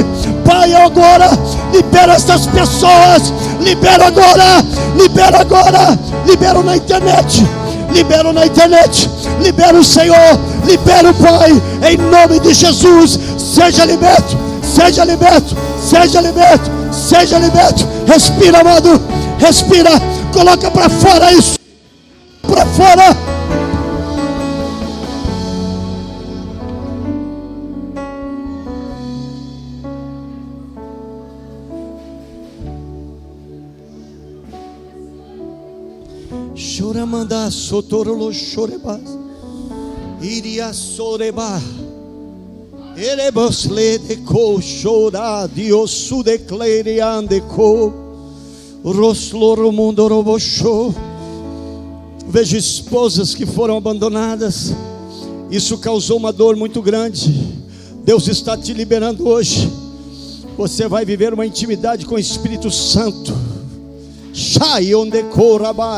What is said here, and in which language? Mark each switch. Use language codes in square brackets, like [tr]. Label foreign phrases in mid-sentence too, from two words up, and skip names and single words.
[pt] Pai, eu agora libero essas pessoas, libero agora, libero na internet, libero na internet, libero o Senhor, libero o Pai, em nome de Jesus. Seja liberto, seja liberto, seja liberto, seja liberto. Respira, amado, respira, coloca para fora isso, para fora. Choramanda sotorolo chorebas, iria soreba, erebos le deco chora, diosu declare andeco, rosloro mundo robosho. Vejo esposas que foram abandonadas, isso causou uma dor muito grande. Deus está te liberando hoje. Você vai viver uma intimidade com o Espírito Santo. Shai onde corabai.